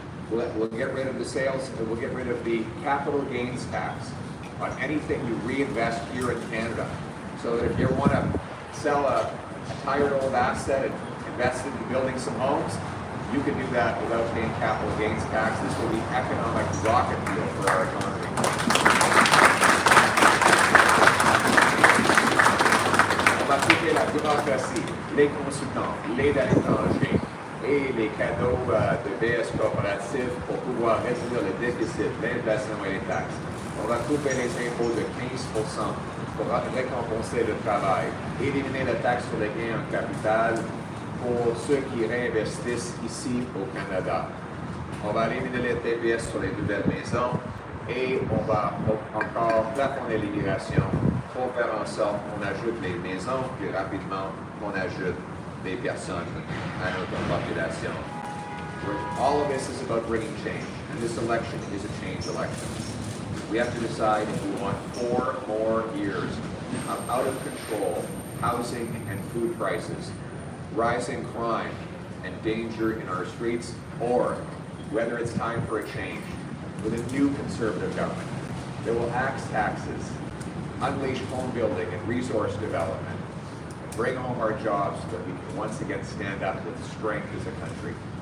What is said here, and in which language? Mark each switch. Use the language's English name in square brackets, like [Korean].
[English] We'll get rid of we'll get rid of the capital gains tax on anything you reinvest here in Canada. So that if you want to sell a tired old asset and invest into building some homes, you can do that without paying capital gains tax. This will be economic rocket fuel for our economy. [French] On va couper la bureaucratie, les consultants, l'aide à l'étranger et les cadeaux de BS corporatifs pour pouvoir réduire le déficit, l'inflation et les taxes. On va couper les impôts de 15% pour récompenser le travail, éliminer la taxe sur les gains en capital pour ceux qui réinvestissent ici au Canada. On va éliminer les TPS sur les nouvelles maisons et on va encore plafonner l'immigration pour faire en sorte qu'on ajoute les maisons, puis rapidement qu'on ajoute des personnes à notre population. [English] All of this is about bringing change, and this election is a change election. We have to decide if we want 4 more years of out of control housing and food prices, rising crime and danger in our streets, or whether it's time for a change with a new conservative government that will axe taxes, unleash home building and resource development, and bring home our jobs so that we can once again stand up with strength as a country.